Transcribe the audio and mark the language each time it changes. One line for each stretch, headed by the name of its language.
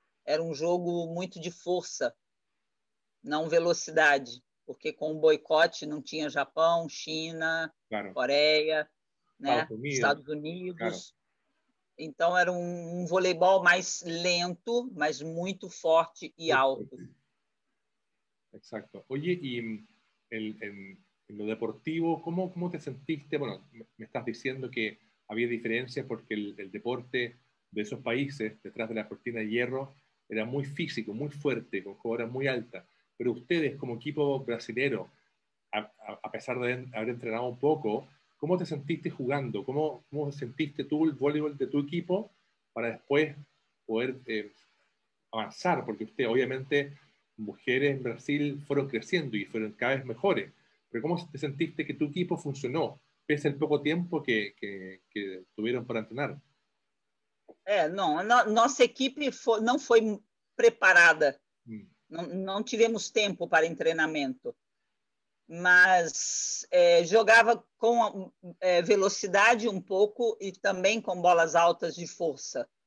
Portuguese: Era um jogo muito de força, não velocidade, porque com o boicote não tinha Japão, China, claro. Coreia, né? Estados Unidos. Claro. Então era um voleibol mais lento, mas muito forte e alto.
Spanish: Exacto. Oye, y en lo deportivo, ¿cómo te sentiste? Bueno, me estás diciendo que había diferencias porque el deporte de esos países, detrás de la cortina de hierro, era muy físico, muy fuerte, con jugadoras muy altas. Pero ustedes, como equipo brasilero, a pesar de haber entrenado un poco, ¿cómo te sentiste jugando? ¿Cómo sentiste tú el voleibol de tu equipo para después poder avanzar? Porque usted, obviamente, mujeres en Brasil fueron creciendo y fueron cada vez mejores. Pero ¿cómo te sentiste que tu equipo funcionó, pese al poco tiempo que tuvieron para entrenar?
Portuguese: Nossa equipe não foi preparada. Não tivemos tempo para treinamento. Mas jogava com velocidade um pouco e também com bolas altas de força.